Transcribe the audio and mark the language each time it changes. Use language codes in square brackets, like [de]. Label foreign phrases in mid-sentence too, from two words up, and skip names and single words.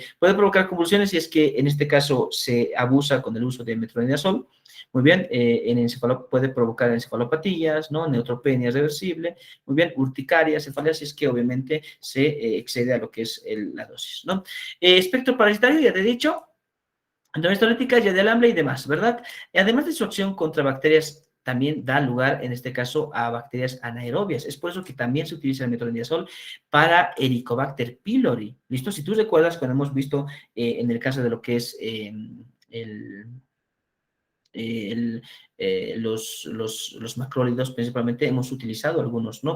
[es] Puede provocar convulsiones si es que en este caso se abusa con el uso de metronidazol. Muy bien, puede provocar encefalopatías, ¿no? Neutropenia reversible, muy bien, urticaria, cefalea, si es que obviamente se excede a lo que es la dosis, ¿no? Espectro parasitario, ya te he dicho, endometriolítica, Giardia lamblia y demás, ¿verdad? Además de su acción contra bacterias, también da lugar, en este caso, a bacterias anaerobias. Es por eso que también se utiliza el metronidazol para Helicobacter pylori. ¿Listo? Si tú recuerdas, cuando hemos visto en el caso de lo que es el el, los macrólidos principalmente hemos utilizado algunos, ¿no?